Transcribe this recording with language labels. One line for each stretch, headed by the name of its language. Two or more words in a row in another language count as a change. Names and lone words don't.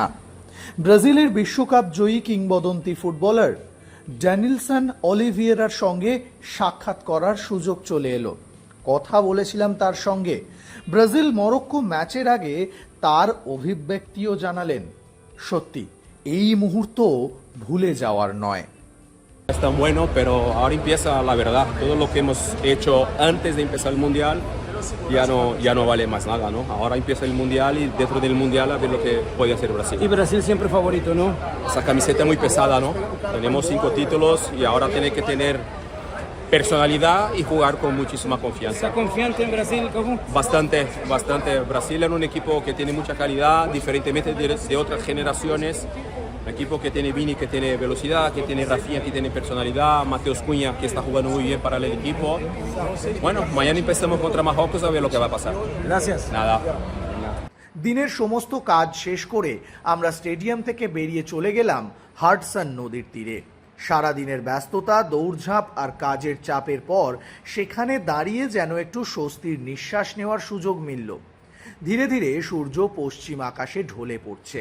Bangla: ব্রাজিলের বিশ্বকাপ জয়ী কিংবদন্তি ফুটবলার ড্যানিলসন অলিভিয়েরার সঙ্গে সাক্ষাৎ করার সুযোগ চলে এলো। কথা বলেছিলাম তার সঙ্গে। ব্রাজিল মরক্কো ম্যাচের আগে তার অভিব্যক্তিও জানালেন। সত্যি এই মুহূর্ত ভুলে যাওয়ার নয়।
Spanish: Es tan bueno, pero ahora empieza la verdad. Todo lo que hemos hecho antes de empezar el mundial ya no vale más nada, ¿no? Ahora empieza el mundial y dentro del mundial a ver lo que puede hacer Brasil. Y Brasil siempre favorito, ¿no? Esa camiseta es muy pesada, ¿no? Tenemos 5 títulos y ahora tiene que tener personalidad y jugar con muchísima confianza. ¿Está confiante en Brasil, Coco? Bastante. Brasil es un equipo que tiene mucha calidad, diferentemente de otras generaciones. Un equipo que tiene Vini, que tiene velocidad, que tiene Rafinha, que tiene personalidad, Mateus Cunha, que está jugando muy bien para el equipo. Bueno, mañana empezamos contra Marruecos a ver lo que va a pasar. Gracias. Nada.
Bangla: দিনের সমস্ত কাজ শেষ করে আমরা স্টেডিয়াম থেকে বেরিয়ে চলে গেলাম হাডসন নদীর তীরে। সারাদিনের ব্যস্ততা, দৌড়ঝাঁপ আর কাজের চাপের পর সেখানে দাঁড়িয়ে যেন একটু স্বস্তির নিঃশ্বাস নেওয়ার সুযোগ মিলল। ধীরে ধীরে সূর্য পশ্চিম আকাশে ঢলে পড়ছে।